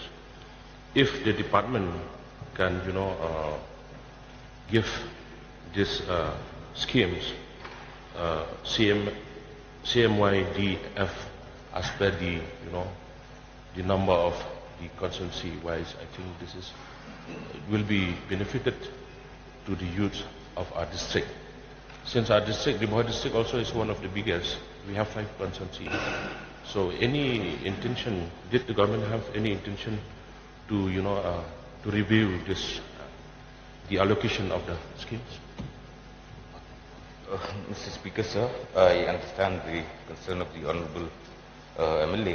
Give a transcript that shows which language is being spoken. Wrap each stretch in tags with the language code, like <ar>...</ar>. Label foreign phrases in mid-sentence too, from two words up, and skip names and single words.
<en>If the department can, give these schemes, CMYDF, as per the, the number of the constituency wise, I think this is will be benefited to the youth of our district. Since our district, Ribhoi district also is one of the biggest, we have 5 constituencies. So any intention, did the government have any intention to, to review this, the allocation of the schemes? Mr. Speaker, sir, I understand the concern of the Honourable MLA.</en>